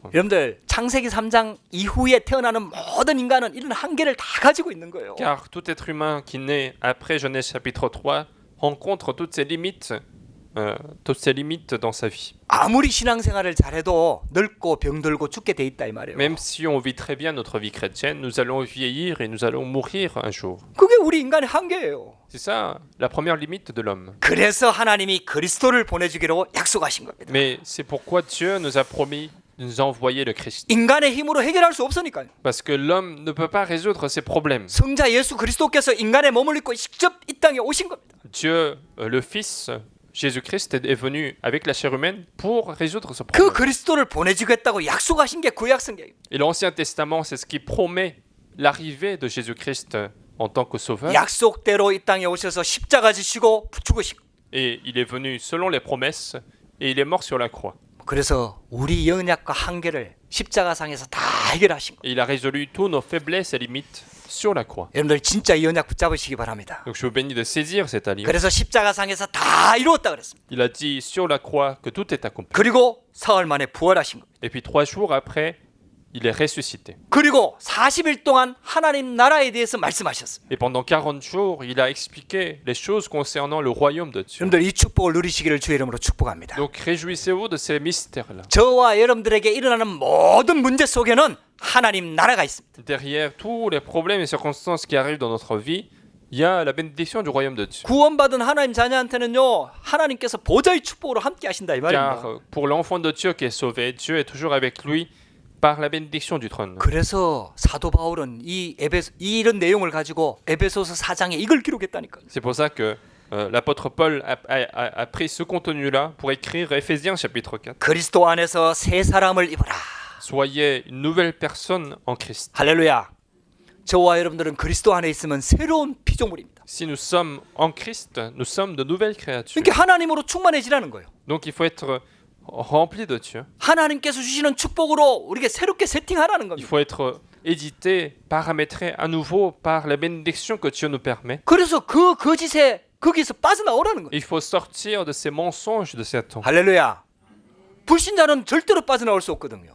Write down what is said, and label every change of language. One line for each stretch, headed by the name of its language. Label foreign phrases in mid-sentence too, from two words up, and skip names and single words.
Korean: 여러분들 창세기 3장 이후에 태어나는 모든 인간은 이런 한계를 다 가지고 있는 거예요.
French: Car tout être humain qui naît après Genèse chapitre 3 rencontre toutes ces limites dans sa vie.
Korean: 아무리 신앙생활을 잘해도 늙고 병들고 죽게 돼 있다 이 말이에요.
French: Même si on vit très bien notre vie chrétienne, nous allons vieillir et nous allons mourir un jour.
Korean: 그게 우리 인간의 한계예요.
French: C'est ça la première limite de l'homme.
Korean: 그래서 하나님이 그리스도를 보내주기로 약속하신 겁니다.
French: Mais c'est pourquoi Dieu nous a promis de nous envoyer le Christ.
Korean: 인간의 힘으로 해결할 수 없으니까요.
French: Parce que l'homme ne peut pas résoudre ses problèmes.
Korean: 성자 예수 그리스도께서 인간의 몸을 입고 직접 이 땅에 오신 겁니다.
French: Dieu, le Fils, Jésus-Christ est venu avec la chair humaine pour résoudre ce
Korean: 그
French: problème.
Korean: 그리스도를 보내주겠다고 약속하신 게 구약성경이에요.
French: Et l'Ancien Testament, c'est ce qui promet l'arrivée de Jésus-Christ en tant que sauveur.
Korean: 약속대로 이 땅에 오셔서 십자가 지시고 죽으시고
French: Et il est venu selon les promesses et il est mort sur la croix.
Korean: 그래서 우리 연약과 한계를 십자가상에서 다 해결하신 거예요.
French: Et il a résolu tous nos faiblesses et limites sur la croix.
Korean: 여러분들 진짜 이 연약 붙잡으시기 바랍니다.
French: Donc je vous bénis de saisir cette alliance.
Korean: 그래서 십자가상에서 다 이루었다 그랬습니다.
French: Il a dit sur la croix que tout est accompli.
Korean: 그리고 사흘 만에 부활하신 겁니다.
French: Et puis 3 jours après, il est ressuscité.
Korean: 그리고 40일 동안 하나님 나라에 대해서 말씀하셨습니다.
French: Et pendant 40 jours, il a expliqué les choses concernant le royaume de Dieu.
Korean: 여러분들 이 축복을 누리시기를 주의 이름으로 축복합니다.
French: Donc réjouissez-vous de ces mystères-là.
Korean: 저와 여러분들에게 일어나는 모든 문제 속에는 하나님 나라가 있습니다.
French: Derrière tous les problèmes et circonstances qui arrivent dans notre vie, il y a la bénédiction du royaume de Dieu.
Korean: 구원받은 하나님 자녀한테는요 하나님께서 보좌의 축복으로 함께 하신다 이 말입니다.
French: Car pour l'enfant de Dieu qui est sauvé, Dieu est toujours avec lui par la bénédiction du trône.
Korean: 그래서 사도 바울은 이런 내용을 가지고 에베소서 4장에 이걸 기록했다니까요.
French: C'est pour ça que l'apôtre Paul a pris ce contenu-là pour écrire Éphésiens chapitre 4.
Korean: 그리스도 안에서 새 사람을 입어라.
French: Soyez une nouvelle personne en Christ.
Korean: 할렐루야. 저와 여러분들은 그리스도 안에 있으면 새로운 피조물입니다.
French: Si nous sommes en Christ, nous sommes de nouvelles créatures.
Korean: 그러니까 하나님으로 충만해지라는 거예요.
French: Donc il faut être rempli de Dieu.
Korean: 하나님께서 주시는 축복으로 우리가 새롭게 세팅하라는
French: Il
Korean: 겁니다.
French: faut être édité, paramétré à nouveau par la bénédiction que Dieu nous permet.
Korean: 그래서 그 거짓에 거기서 빠져나오라는 거예요.
French: Il faut sortir de ces mensonges de Satan.
Korean: 할렐루야. 불신자는 절대로 빠져나올 수 없거든요.